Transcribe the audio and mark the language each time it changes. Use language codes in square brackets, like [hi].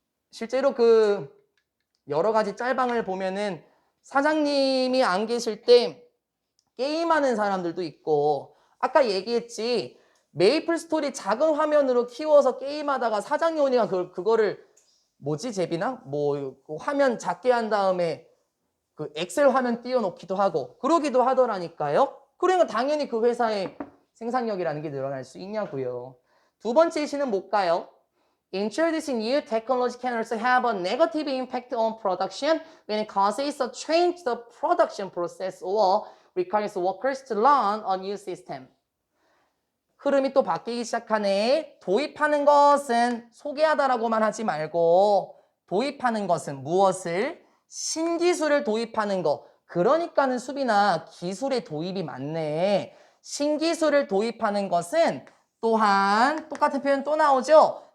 [ko] 실제로 그 여러 가지 짤방을 보면은 사장님이 안 계실 때 게임하는 사람들도 있고 아까 얘기했지 메이플 스토리 작은 화면으로 키워서 게임하다가 사장님 오니까 그거를 뭐지 제비나? 뭐 그 화면 작게 한 다음에 그 엑셀 화면 띄워놓기도 하고 그러기도 하더라니까요. 그러니까 당연히 그 회사의 생산력이라는 게 늘어날 수 있냐고요. 두 번째 시는 뭘까요? [en] Introducing new technology can also have a negative impact on production when it causes a change to the production process or requires workers to learn a new system. [ko] 흐름이 또 바뀌기 시작하네. 도입하는 것은 소개하다라고만 하지 말고 도입하는 것은 무엇을? 신기술을 도입하는 거. 그러니까는 수빈아 기술의 도입이 많네. 신기술을 도입하는 것은 또한 똑같은 표현 또 나오죠.